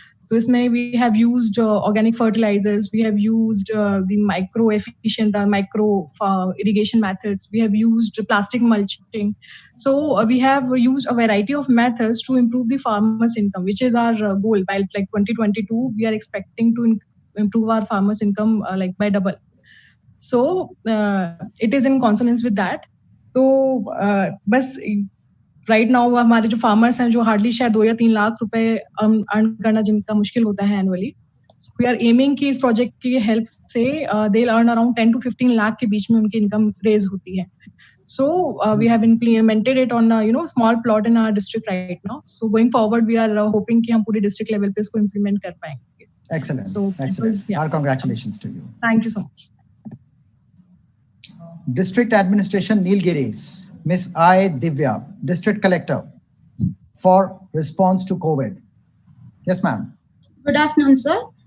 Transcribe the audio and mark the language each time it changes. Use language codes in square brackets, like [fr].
[en] So [hi] इसमें [en] we have used organic fertilizers, we have used the micro-efficient, micro irrigation methods, we have used plastic mulching. So we have used a variety of methods to improve the farmers' income, which is our goal. By like 2022, we are expecting to improve our farmers' income like by double. So it is in consonance with that. [hi] So बस right now हमारे जो farmers हैं जो hardly शायद 2 या 3 लाख रुपए earn करना जिनका मुश्किल होता है annually, [en] so we are aiming [hi] कि इस प्रोजेक्ट की हेल्प से [en] they will earn around 10 to 15 [hi] lakh के बीच में उनकी इनकम रेज होती है. [en] So we have implemented it on small plot in our district right now. So going forward we are hoping [hi] कि हम पूरे डिस्ट्रिक्ट लेवल पे इसको इम्प्लीमेंट कर पाएंगे. [en] Excellent. So our congratulations to you. Thank you so much. District Administration Nilgiris, Ms. I. Divya, District Collector, for response to COVID. Yes, ma'am. Good afternoon, sir.